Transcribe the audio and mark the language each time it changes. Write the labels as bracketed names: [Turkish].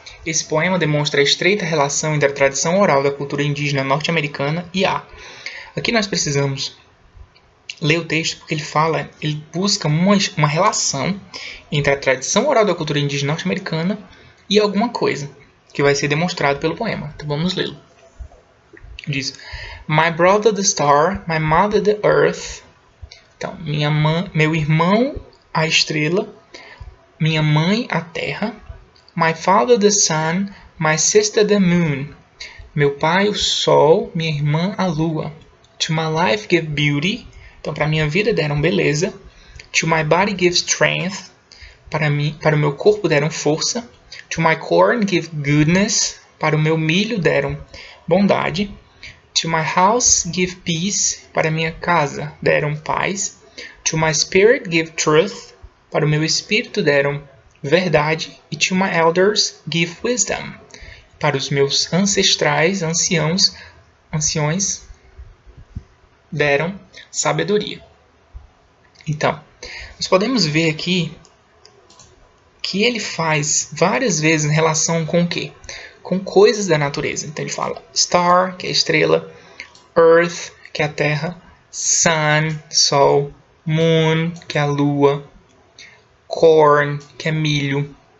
[Portuguese] Esse poema demonstra a estreita relação entre a tradição oral da cultura indígena norte-americana e a. Aqui nós precisamos ler o texto porque ele busca uma relação entre a tradição oral da cultura indígena norte-americana e alguma coisa que vai ser demonstrado pelo poema. Então vamos lê-lo. Diz: [English] My brother the star, my mother the earth. [Portuguese] Então, meu irmão a estrela, minha mãe a terra. [English] My father the sun, my sister the moon. [Portuguese] Meu pai o sol, minha irmã a lua. [English] To my life give beauty. [Portuguese] Então, para minha vida deram beleza. [English] To my body give strength. [Portuguese] Para o meu corpo deram força. [English] To my corn give goodness. [Portuguese] Para o meu milho deram bondade. [English] To my house give peace. [Portuguese] Para minha casa deram paz. [English] To my spirit give truth. [Portuguese] Para o meu espírito deram verdade. [English] E to my elders give wisdom. [Portuguese] Para os meus ancestrais, anciões, deram sabedoria. Então, nós podemos ver aqui que ele faz várias vezes em relação com o quê? Com coisas da natureza. Então ele fala star, que é a estrela, earth, que é a terra, sun, sol, moon, que é a lua, corn, que é milho.